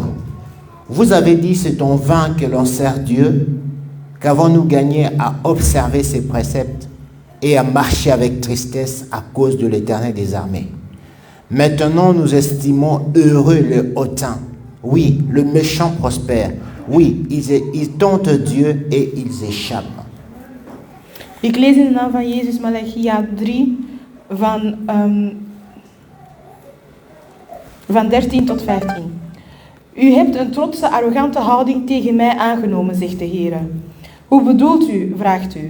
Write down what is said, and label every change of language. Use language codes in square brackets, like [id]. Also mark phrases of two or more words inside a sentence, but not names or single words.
[fr] Vous avez dit, c'est en vain que l'on sert Dieu, qu'avons-nous gagné à observer ses préceptes et à marcher avec tristesse à cause de l'Éternel des armées. Maintenant, nous estimons heureux le hautain. Oui, le méchant prospère. Oui, ils tentent Dieu et ils échappent. [nl] Ik lees in de naam van Jezus Malachi 3 van 13 tot 15. U hebt een trotse, arrogante houding tegen mij aangenomen, zegt de Heer. Hoe bedoelt u, vraagt u.